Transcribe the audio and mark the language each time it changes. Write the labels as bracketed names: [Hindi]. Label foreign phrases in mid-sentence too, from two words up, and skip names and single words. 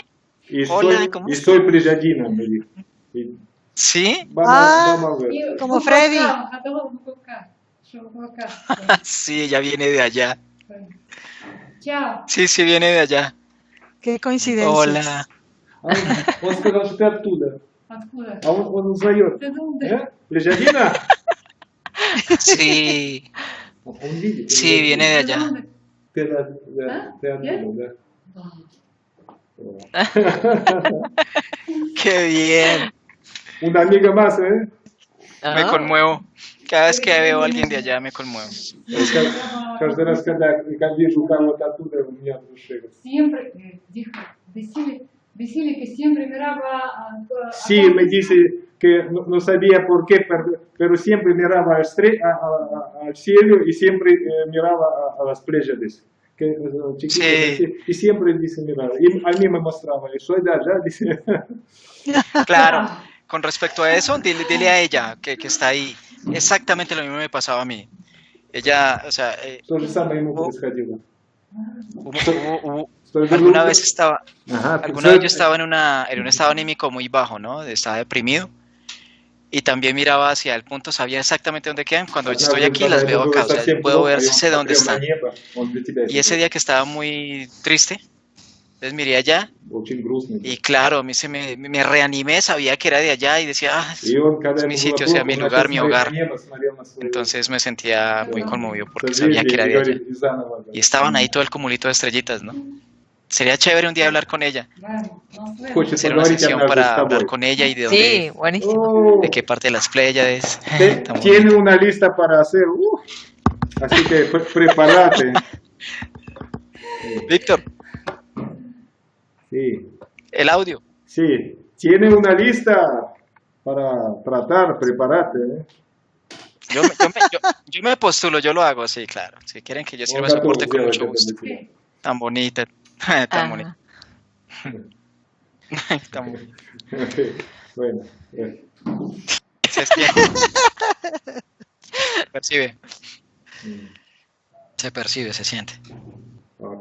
[Spanish] Y Hola, soy, ¿cómo y estás? soy Prejadina, me dijo. Y ¿Sí? vamos a ver. Como Freddy. Sí, ella viene de allá. Chao. Sí, viene de allá. Qué coincidencia. Hola. [Russian] Он сказал, что ты оттуда. Откуда? А он узнает. [Spanish] ¿De dónde? Prejadina. Sí, [Russian] Он видит. [Spanish] sí, viene de ¿De allá. dónde? [Russian] Ты оттуда, да. [Spanish] Qué bien. Una amiga más, ¿eh? Me conmuevo. Cada vez que veo a alguien de allá me conmuevo. [Russian] Каждый раз, когда вижу кого-то оттуда, у меня в душе. [Spanish] Siempre, dijo, decirle que siempre miraba Sí, me dice que no sabía por qué, pero siempre miraba al cielo y siempre miraba a las Pléyades. que son chiquitos Sí, así, y siempre dice, mira, y a mí me mostraba, soy de allá, dice. claro. Con respecto a eso, dile a ella que está ahí. Exactamente lo mismo me pasaba a mí. Ella, o sea, [Russian] То же самое ему [Spanish] hubo, [Russian] происходило. [Spanish] hubo- [Russian] Что я [Spanish] alguna [Russian] говорю, [Spanish] vez estaba, [Russian] ага, [Spanish] alguna vez yo estaba en un estado anímico muy bajo, ¿no? Estaba deprimido y también miraba hacia el punto, sabía exactamente dónde quedan. Cuando estoy [Russian] однажды, [Spanish] aquí [Russian] когда [Spanish] las [Russian] ему [Spanish] veo [Russian] было [Spanish] acá, o sea, yo [Russian] совсем [Spanish] puedo [Russian] плохо, [Spanish] ver, [Russian] и он [Spanish] sé dónde [Russian] смотрел на [Spanish] están. [Russian] небо, он для тебя [Spanish] Y [Russian] это [Spanish] ese [Russian] делал. [Spanish] día que estaba muy triste, entonces miré allá [Russian] Очень грустный был. [Spanish] y claro, a mí me reanimé, sabía que era de allá y decía, ah, [Russian] И он, когда [Spanish] es mi [Russian] ему было [Spanish] sitio, o sea, [Russian] плохо, [Spanish] mi [Russian] он начал [Spanish] lugar, mi [Russian] смотреть на [Spanish] hogar. [Russian] небо, смотрел на свою [Spanish] Entonces me sentía muy conmovido porque sabía que [Russian] созвездие [Spanish] era [Russian] и [Spanish] de allá. [Russian] говорит, и заново. [Spanish] Y estaban ahí todo el cumulito de estrellitas, ¿no? Sería chévere un día hablar con ella, [Russian] Хочет [Spanish] hacer una [Russian] поговорить [Spanish] sesión [Russian] однажды с [Spanish] para hablar [Russian] тобой. [Spanish] con ella y de Sí, dónde, buenísimo. de qué parte de las Pléyades. Tan Tiene bonito. una lista para hacer, así que prepárate. Víctor, Sí, el audio. sí, tiene una lista para tratar, prepárate. Yo me postulo, yo lo hago, sí, claro. Si quieren que yo [Russian] Он [Spanish] sirva [Russian] готов [Spanish] soporte, con [Russian] сделать [Spanish] mucho [Russian] это [Spanish] gusto. [Russian] для тебя. [Spanish] Tan bonita, tan bonita, Ajá. tan bonita. Bueno, Se siente, se percibe, se percibe, se siente. ok.